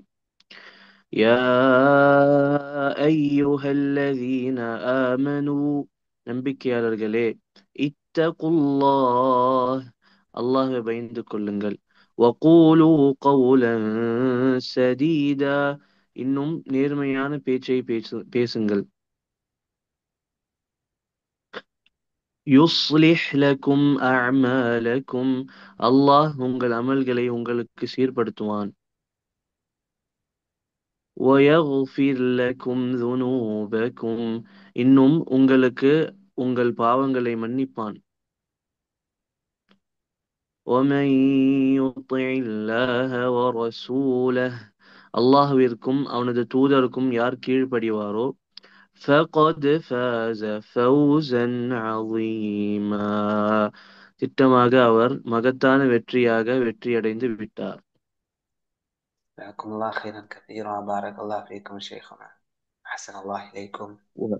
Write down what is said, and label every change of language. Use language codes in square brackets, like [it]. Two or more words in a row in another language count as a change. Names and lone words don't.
[ar] يا أيها الذين آمنوا, [ta] நம்பிக்கையாளர்களே, [ar] اتقوا الله, [ta] அல்லாஹ்வை பயந்து கொள்ளுங்கள். [ar] وقولوا قولا سديدا, [ta] இன்னும் நேர்மையான பேச்சை பேசுங்கள். [ar] يصلح لكم أعمالكم [ta] அல்லாஹ் உங்கள் அமல்களை உங்களுக்கு சீர்படுத்துவான். [ar] ويغفر لكم ذنوبكم [ta] இன்னும் உங்களுக்கு உங்கள் பாவங்களை மன்னிப்பான். [ar] ومن يطع الله ورسوله [ta] அல்லாஹ்விற்கும் அவனது தூதருக்கும் யார் கீழ்ப்படிவாரோ [ar] فقد فاز فوزا عظيما [ta] திட்டமாக அவர் மகத்தான வெற்றியடைந்து விட்டார். [ar] جزاكم الله خيرا كثيرا. بارك الله فيكم شيخنا. أحسن الله إليكم.